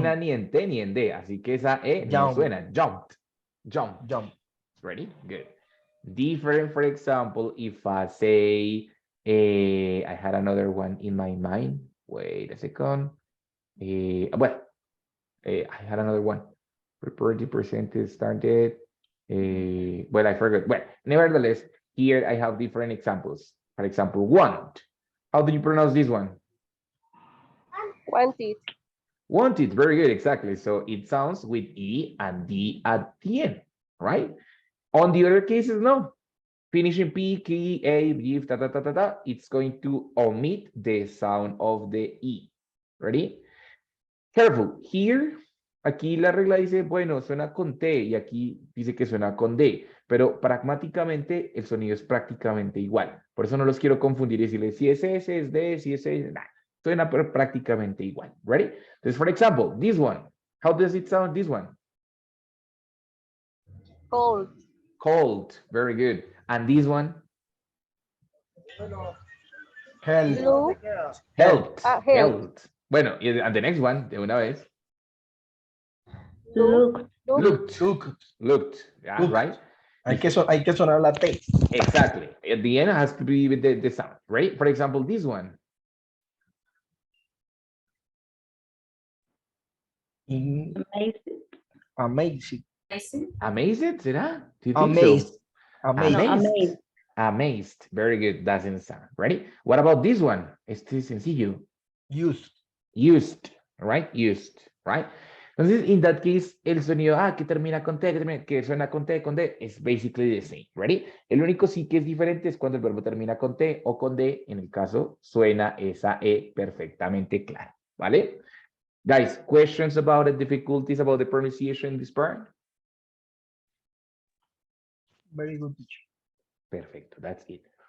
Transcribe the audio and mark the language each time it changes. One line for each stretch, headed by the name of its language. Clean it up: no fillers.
Spanish: termina ni en T ni en D, así que esa E no
English: Jump. suena. Jumped. Jump. Jump. Ready? Good. Different, for example, if I say, I had another one in my mind. Wait a second. I had another one. Prepare the percentage started. Well, I forgot. Well, nevertheless, here I have different examples. For example, want. How do you pronounce this one? Wanted. Wanted. Very good. Exactly. So it sounds with E and D at the end, right? On the other cases, no. Finishing P, K, A, give, ta, ta, ta, ta, ta. It's going to omit the sound of the E. Ready? Careful.
Spanish: Here, aquí la regla dice, bueno, suena con T y aquí dice que suena con D, pero pragmáticamente el sonido es prácticamente igual. Por eso no los quiero confundir y decirles si es S, es D, si es S, nah. Suena prácticamente igual.
English: Ready? Entonces, for example, this one. How does it sound, this one? Cold. Cold. Very good. And this one? Help. Blue. Helped. Helped. Helped. Bueno, and the next one,
Spanish: de una vez.
English: Look. Looked. Look. Looked. Yeah, Looked. right?
Spanish: Hay que sonar la T.
English: Exactly. At the end, it has to be with the sound, right? For example, this one. Amazing. Amazing. Amazed, será? Do you think so? Amazed. Amazed. No, amazed. Amazed. Very good. Doesn't sound. Ready? What about this one?
Spanish: Este es sencillo.
English: Used. Used, right? Used, right?
Spanish: Entonces,
English: in that case,
Spanish: el sonido que termina con T, que suena con T, con D, es
English: basically the same. Ready?
Spanish: El único sí que es diferente es cuando el verbo termina con T o con D. En el caso, suena esa E perfectamente clara. ¿Vale?
English: Guys, questions about the difficulties about the pronunciation in this part? Very good teacher. Perfecto, that's it.